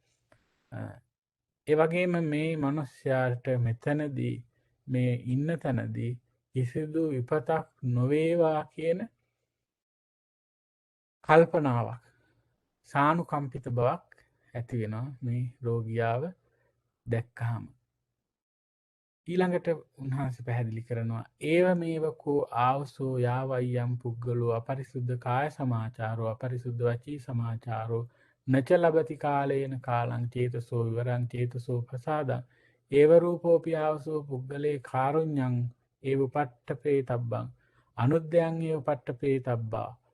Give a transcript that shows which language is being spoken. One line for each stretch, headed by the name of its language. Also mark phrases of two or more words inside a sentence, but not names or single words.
Sinhala: ඒවගේම මේ මනුස්්‍යයාට මෙතැනදී මේ ඉන්න තැනදී කිසිදු විපතක් නොවේවා කියන කල්පනාවක් සානුකම්පිත බවක් ඇතිවෙනවා මේ රෝගියාව දැක්කහම. ඊළඟට උන්හන්සේ පැහැදිලි කරනවා
Pali: ඒව මේවකෝ ආවසෝ යාවයියම් පුද්ගලෝ අපරිසුද්ධ කාය සමාචාරෝ අපරිසුද්ධ වචී සමාචාරෝ නච ලබති කාලයන කාලං චේතසෝ විවරං චේතසෝ ප්‍රසාදං ඒවරූපෝපි ආවසෝ පුද්ගලේ කාරුණ්ඥං ඒව පට්ටපේ තබ්බං අනුද්‍යයන් ඒව පට්ටපේ තබ්බා